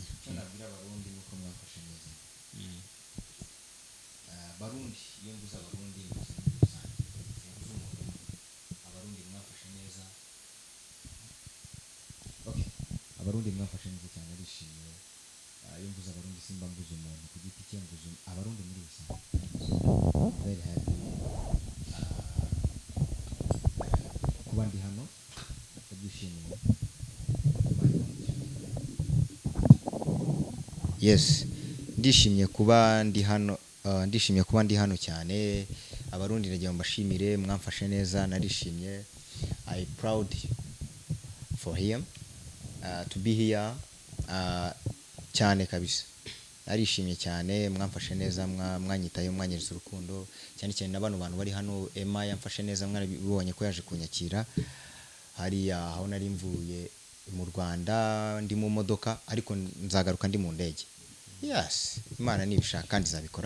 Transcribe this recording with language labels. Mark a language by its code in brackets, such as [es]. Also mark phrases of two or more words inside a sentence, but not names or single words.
[rw] nabwira abarundi nuko mwafashe neza barundi iyo nguza abarundi abarundi mwafashe neza okay abarundi mwafashe neza cyane arishimiye iyo nguza abarundi simba mbuza umuntu ku giti cye nguza abarundi muri rusange [en] very happy [rw] kuba ndi hano ndabyishimiye yes ndishimye kuba ndi hano cyane abarundi nagiye mbashimire mwamfashe neza narishimye [en] I proud for him to be here [rw] cyane kabisa narishimye cyane mwamfashe neza mwanyitaye mwanyereza urukundo cyane cyane n'abantu bari hano Emma yamfashe neza mwarabibonye ko yaje kunyakira hariya aho nari mvuye mu Rwanda ndi mu modoka ariko nzagaruka ndi mu ndege yes Imana nibishaka kandi zabikora